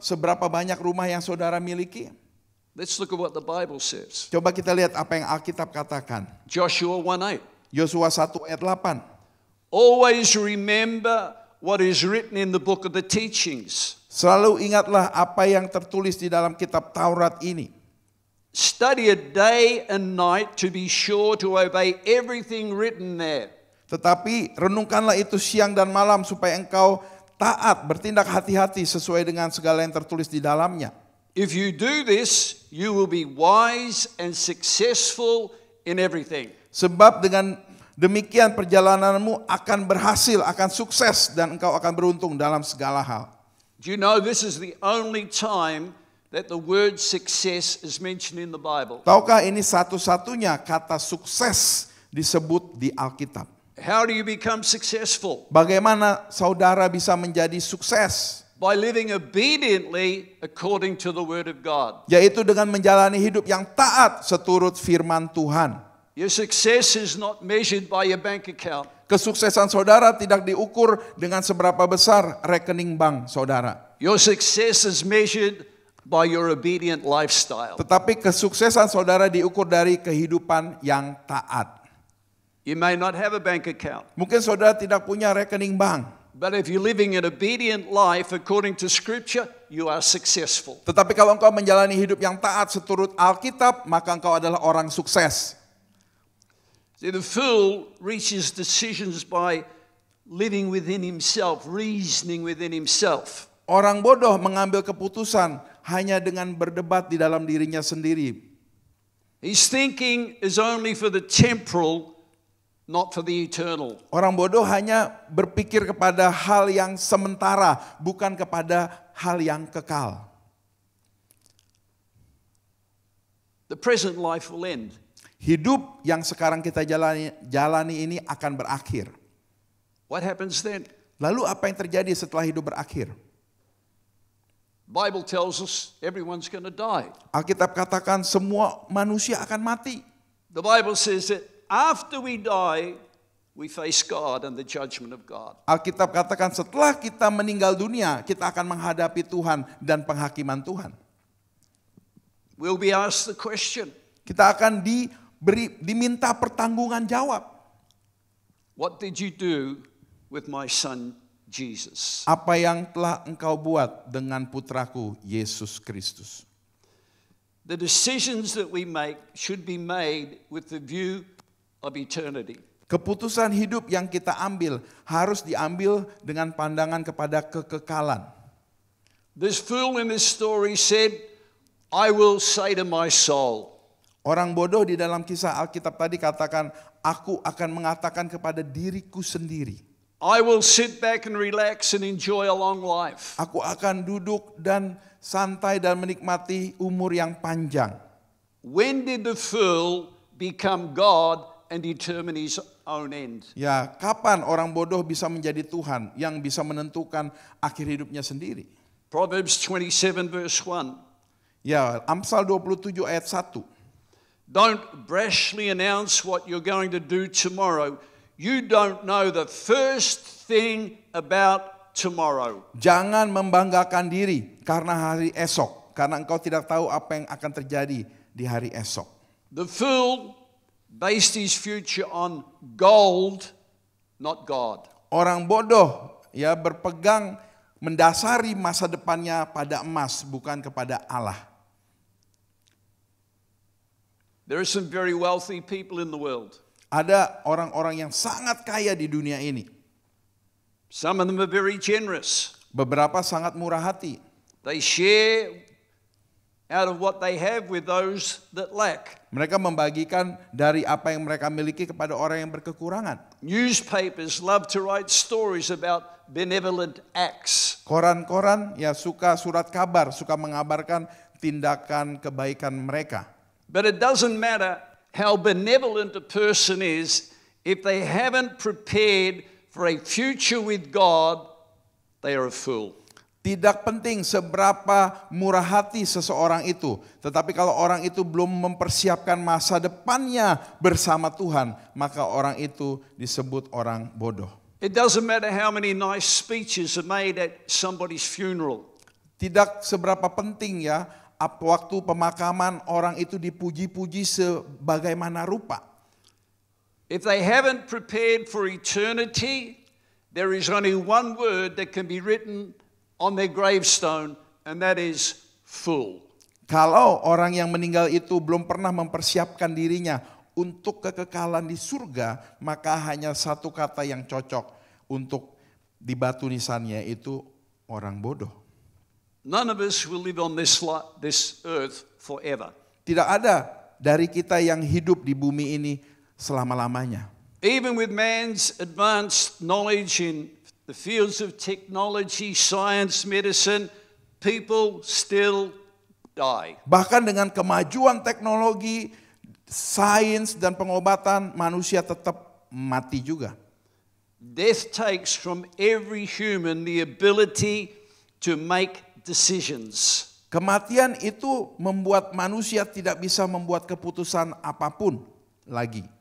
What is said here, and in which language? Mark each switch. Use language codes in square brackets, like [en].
[id] Seberapa banyak rumah yang saudara miliki? [en] Let's look at what the Bible says. [id] Coba kita lihat apa yang Alkitab katakan. [en] Joshua 1:8. [id] Yosua 1 ayat 8. [en] Always remember what is written in the book of the teachings. [id] Selalu ingatlah apa yang tertulis di dalam kitab Taurat ini. [en] Study it day and night to be sure to obey everything written there. [id] Tetapi renungkanlah itu siang dan malam supaya engkau taat, bertindak hati-hati sesuai dengan segala yang tertulis di dalamnya. [en] If you do this, you will be wise and successful in everything. [id] Sebab dengan demikian perjalananmu akan berhasil, akan sukses, dan engkau akan beruntung dalam segala hal. [en] Do you know this is the only time that the word success is mentioned in the Bible? [id] Tahukah ini satu-satunya kata sukses disebut di Alkitab? [en] How do you become successful? [id] Bagaimana saudara bisa menjadi sukses? [en] By living obediently according to the word of God. [id] Yaitu dengan menjalani hidup yang taat seturut firman Tuhan. [en] Your success is not measured by your bank account. [id] Kesuksesan saudara tidak diukur dengan seberapa besar rekening bank saudara. [en] Your success is measured by your obedient lifestyle. [id] Tetapi kesuksesan saudara diukur dari kehidupan yang taat. [en] You may not have a bank account. [id] Mungkin saudara tidak punya rekening bank. [en] But if you're living an obedient life according to Scripture, you are successful. [id] Tetapi kalau engkau menjalani hidup yang taat seturut Alkitab, maka engkau adalah orang sukses. [en] See, the fool reaches decisions by living within himself, reasoning within himself. [id] Orang bodoh mengambil keputusan hanya dengan berdebat di dalam dirinya sendiri. [en] His thinking is only for the temporal, not for the eternal. [id] Orang bodoh hanya berpikir kepada hal yang sementara, bukan kepada hal yang kekal. [en] The present life will end. [id] Hidup yang sekarang kita jalani ini akan berakhir. [en] What happens then? [id] Lalu apa yang terjadi setelah hidup berakhir? [en] Bible tells us everyone's going to die. [id] Alkitab katakan semua manusia akan mati. [en] The Bible says that after we die, we face God and the judgment of God. [id] Alkitab katakan setelah kita meninggal dunia, kita akan menghadapi Tuhan dan penghakiman Tuhan. [en] We'll be asked the question, [id] Kita akan diminta pertanggungan jawab. [en] what did you do with my son Jesus? [id] Apa yang telah engkau buat dengan putraku Yesus Kristus? [en] The decisions that we make should be made with the view of eternity. [id] Keputusan hidup yang kita ambil harus diambil dengan pandangan kepada kekekalan. [en] This fool in this story said, I will say to my soul. [id] Orang bodoh di dalam kisah Alkitab tadi katakan, aku akan mengatakan kepada diriku sendiri. [en] I will sit back and relax and enjoy a long life. [id] Aku akan duduk dan santai dan menikmati umur yang panjang. [en] When did the fool become God and determine his own end? [id] Ya, kapan orang bodoh bisa menjadi Tuhan yang bisa menentukan akhir hidupnya sendiri? [en] Proverbs 27 verse 1. [id] Ya, Amsal 27 ayat 1. [en] Don't brashly announce what you're going to do tomorrow. You don't know the first thing about tomorrow. [id] Jangan membanggakan diri karena hari esok, karena engkau tidak tahu apa yang akan terjadi di hari esok. [en] The fool based his future on gold, not God. [id] Orang bodoh ya berpegang mendasari masa depannya pada emas, bukan kepada Allah. [en] There are some very wealthy people in the world. [id] Ada orang-orang yang sangat kaya di dunia ini. [en] Some of them are very generous. [id] Beberapa sangat murah hati. [en] They share out of what they have with those that lack. [id] Mereka membagikan dari apa yang mereka miliki kepada orang yang berkekurangan. [en] Newspapers love to write stories about benevolent acts. [id] Koran-koran ya suka surat kabar, suka mengabarkan tindakan kebaikan mereka. [en] But it doesn't matter how benevolent a person is, if they haven't prepared for a future with God, they are a fool. [id] Tidak penting seberapa murah hati seseorang itu, tetapi kalau orang itu belum mempersiapkan masa depannya bersama Tuhan, maka orang itu disebut orang bodoh. [en] It doesn't matter how many nice speeches are made at somebody's funeral. [id] Tidak seberapa penting ya waktu pemakaman orang itu dipuji-puji sebagaimana rupa. [en] If they haven't prepared for eternity, there is only one word that can be written on their gravestone, and that is fool. [id] Kalau orang yang meninggal itu belum pernah mempersiapkan dirinya untuk kekekalan di surga, maka hanya satu kata yang cocok untuk di batu nisannya, itu orang bodoh. [en] None of us will live on this earth forever. [id] Tidak ada dari kita yang hidup di bumi ini selama-lamanya. [en] Even with man's advanced knowledge in the fields of technology, science, medicine, people still die. [id] Bahkan dengan kemajuan teknologi, sains dan pengobatan, manusia tetap mati juga. [en] Death takes from every human the ability to make decisions. [id] Kematian itu membuat manusia tidak bisa membuat keputusan apapun lagi.